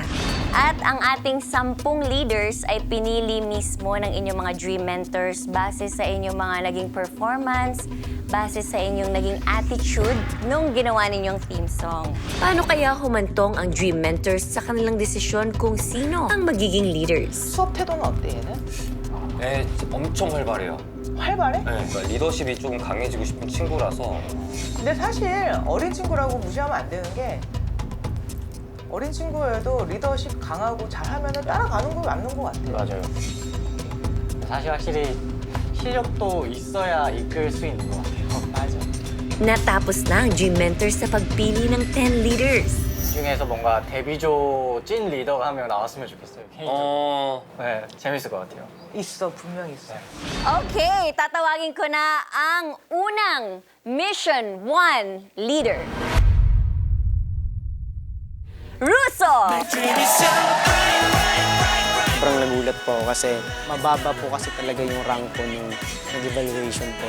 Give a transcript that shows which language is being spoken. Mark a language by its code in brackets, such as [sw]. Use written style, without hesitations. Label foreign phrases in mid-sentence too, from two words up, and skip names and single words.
[tl] At ang ating 10 leaders ay pinili mismo ng inyong mga Dream Mentors base sa inyong mga naging performance, base sa inyong naging attitude nung ginawa ninyong [en] theme song. [tl] Paano kaya humantong ang Dream Mentors sa kanilang desisyon kung sino ang magiging leaders? [ko] 수업 태도는 어때 얘는? 네, 엄청 활발해요. 활발해? 네, 그러니까 리더십이 조금 강해지고 싶은 친구라서 근데 사실 어린 친구라고 무시하면 안 되는 게 어린 친구여도 리더십 강하고 잘하면 따라가는 거 맞는 거 같아요. 맞아요. 사실 확실히 실력도 있어야 이끌 수 있는 것 같아요. 맞아. [tl] Natapos na ang Dream Mentors sa pagpili ng 10 leaders. [ko] 이 중에서 뭔가 데뷔조 찐 리더가 한 명 나왔으면 좋겠어요. 개인적으로. 네, 재밌을 것 같아요. 있어, 분명 있어. [tl] Okay, tatawagin ko na ang unang Mission 1 leader. Russo! Sobrang nagulat po kasi mababa po kasi talaga yung rank ko nung nag-evaluation po.